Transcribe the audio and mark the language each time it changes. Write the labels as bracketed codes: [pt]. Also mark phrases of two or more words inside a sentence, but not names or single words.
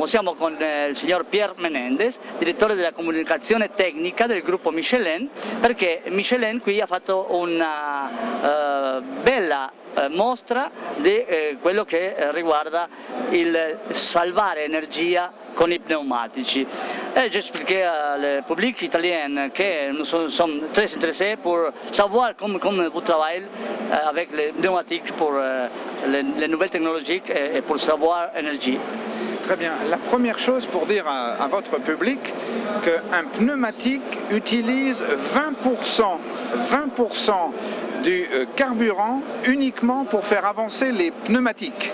[it] Siamo con il signor Pierre Menendez, direttore della comunicazione tecnica del gruppo Michelin, perché Michelin qui ha fatto una bella mostra di quello che riguarda il salvare energia con i pneumatici. [fr] Et j'expliquais au public italien que nous sommes très intéressés pour savoir comment vous travaillez avec les pneumatiques pour les nouvelles technologies et pour savoir énergie. Très bien. La première chose pour dire à votre public qu'un pneumatique utilise 20% du carburant uniquement pour faire avancer les pneumatiques.